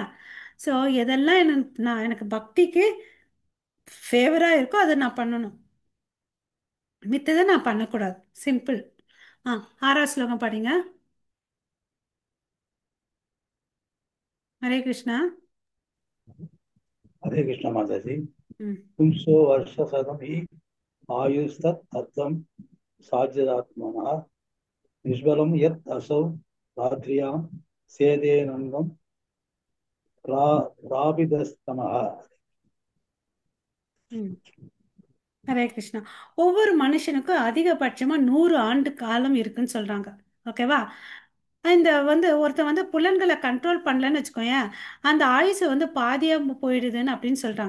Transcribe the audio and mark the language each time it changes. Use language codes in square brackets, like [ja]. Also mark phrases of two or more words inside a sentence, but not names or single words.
[ta] ஸோ எதெல்லாம் எனக்கு பக்திக்கு ஃபேவரா இருக்கோ அதை நான் பண்ணணும், மித்ததை நான் பண்ணக்கூடாது. சிம்பிள். ஆ 6வது ஸ்லோகம் படிங்க. ஹரே கிருஷ்ணா. [hi] हरे कृष्ण माता जी। ம் [sa] पुंसो वर्षशतं हि आयुस्तत् अर्थं साध्यदात्मनः निष्बलं यत् असौ रात्र्यां सेदेनन्दं प्रापितस्तमः। [ta] ம் ஹரே கிருஷ்ணா. ஒவ்வொரு மனுஷனுக்கும் அதிகபட்சமா 100 ஆண்டு காலம் இருக்குன்னு சொல்றாங்க. ஓகேவா? இந்த வந்து ஒருத்தன் வந்து புலன்களை கண்ட்ரோல் பண்ணலன்னு வச்சுக்கோயேன், அந்த ஆயுசு வந்து பாதியா போயிடுதுன்னு அப்படின்னு சொல்றாங்க.